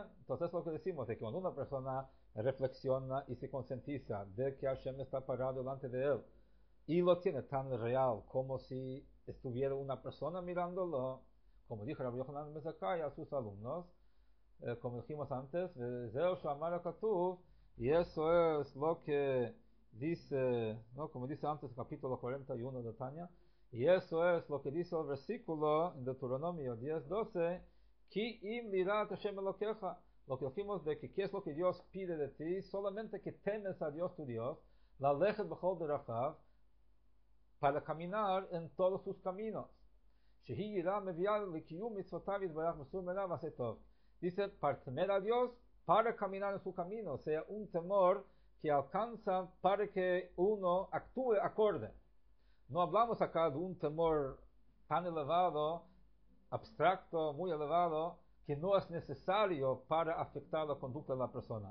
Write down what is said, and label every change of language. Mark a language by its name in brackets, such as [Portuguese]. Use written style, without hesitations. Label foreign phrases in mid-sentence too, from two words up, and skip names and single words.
[Spanish] Entonces es lo que decimos, de que cuando una persona reflexiona y se concientiza de que Hashem está parado delante de él y lo tiene tan real como si estuviera una persona mirándolo, como dijo Rabbi Yochanan ben Zakkai a sus alumnos, como dijimos antes, y eso es lo que dice, ¿no? Como dice antes el capítulo 41 de Tanya, y eso es lo que dice el versículo en Deuteronomio 10:12, [Hebrew] כי אם ליראת השם אלוקיך, [Spanish] lo que dijimos de que qué es lo que Dios pide de ti, solamente que temes a Dios tu Dios, [Hebrew] ללכת בכל דרכיו, [Spanish] para caminar en todos sus caminos. [Hebrew] שהיא יראה מביאה לקיום מצוותיו יתברך בסור מרע ועשה טוב. [Spanish] Dice, para temer a Dios, para caminar en su camino, o sea, un temor que alcanza para que uno actúe acorde. No hablamos acá de un temor tan elevado, abstracto, muy elevado, que no es necesario para afectar la conducta de la persona.